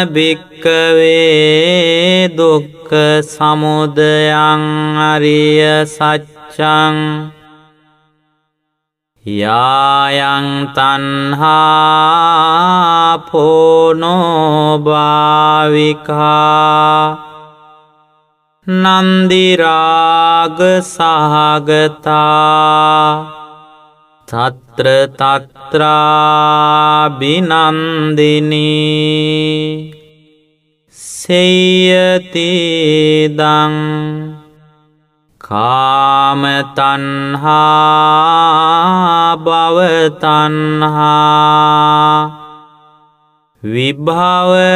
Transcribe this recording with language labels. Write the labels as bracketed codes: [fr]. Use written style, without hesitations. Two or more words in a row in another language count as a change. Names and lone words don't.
[pi] භික්ඛවේ දුක්ඛ සමුදයං අරිය සත්‍යං යායන් තණ්හා පෝනෝ භාවිකා නන්දි රාග සහගතා තත්‍ර තත්‍රා බිනන්දිනී සේයති දං කාම තණ්හා භව තණ්හා විභව